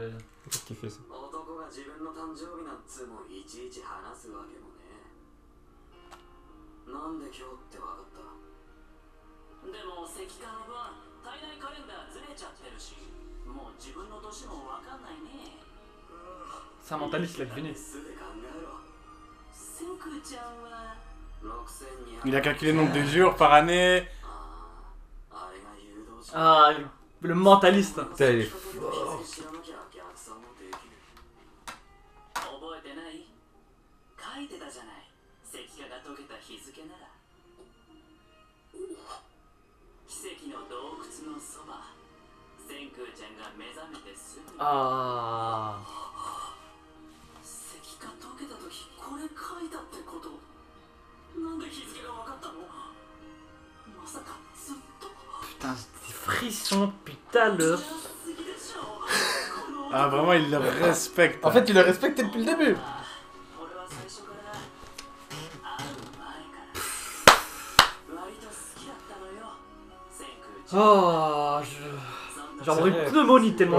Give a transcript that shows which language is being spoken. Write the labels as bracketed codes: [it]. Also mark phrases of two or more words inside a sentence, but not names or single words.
[fr] Qu'est-ce qu'il fait ça? [ja] 男が自分の誕生日なんつうもんいちいち話すわけもね。なんで今日ってわかった？でも石化の分体内カレンダーずれちゃってるし、もう自分の年もわかんないね。 [fr] C'est un mentaliste, il a deviné. [ja] すぐ考えろ。セクちゃんは6200。 [fr] Il a calculé le nombre de jours par année. [ja] あれが誘導者。 [fr] Ah, le mentaliste. Putain, il est [ja] 知らなきゃ逆算もできる。覚えてない？書いてたじゃない。石化が解けた日付なら。奇跡の洞窟のそば。千空ちゃんが目覚めてすぐ。 Ah. 石化解けた時これ書いたってこと。なんで日付が分かったの？まさかずっと。 [fr] Putain, des frissons, putain, le. Ah, vraiment, il le respecte. En fait, il le respectait depuis le début. Oh, J'en aurais une pneumonie tellement